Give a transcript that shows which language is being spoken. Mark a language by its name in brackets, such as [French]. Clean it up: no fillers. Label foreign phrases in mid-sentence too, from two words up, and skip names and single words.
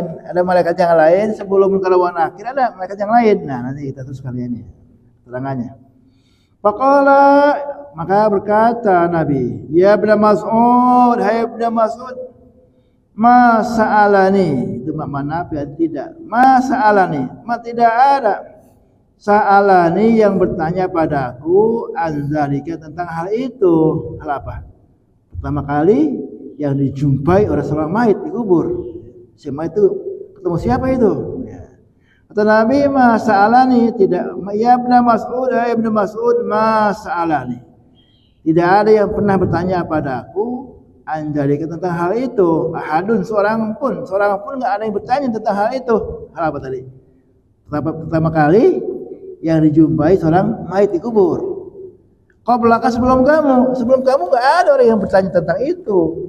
[Indonesian] Ada malaikat yang lain sebelum munkar wa nakir, ada malaikat yang lain. Nah, nanti kita terus kalian ya terangannya. Faqala, maka berkata Nabi, ya Ibnu Mas'ud, hai Ibnu Mas'ud, [Arabic] ma sa'alani, [Indonesian] itu makna nafi tidak. [Arabic] Ma sa'alani, [Indonesian] ma tidak ada. Sa'alani yang bertanya padaku anzalika tentang hal itu. Hal apa? Pertama kali yang dijumpai oleh seorang mayit di kubur. Si mayit itu ketemu siapa itu? Kata Nabi, [Arabic] ma sa'alani, [Indonesian] tidak. [Arabic] Ya Ibnu Mas'ud, ya Ibnu Mas'ud, ma sa'alani. [Indonesian] Tidak ada yang pernah bertanya padaku anjalika tentang hal itu. Ahadun, seorang pun enggak ada yang bertanya tentang hal itu. Hal apa tadi? Pertama kali yang dijumpai seorang mayit di kubur. Qablaka, sebelum kamu enggak ada orang yang bertanya tentang itu.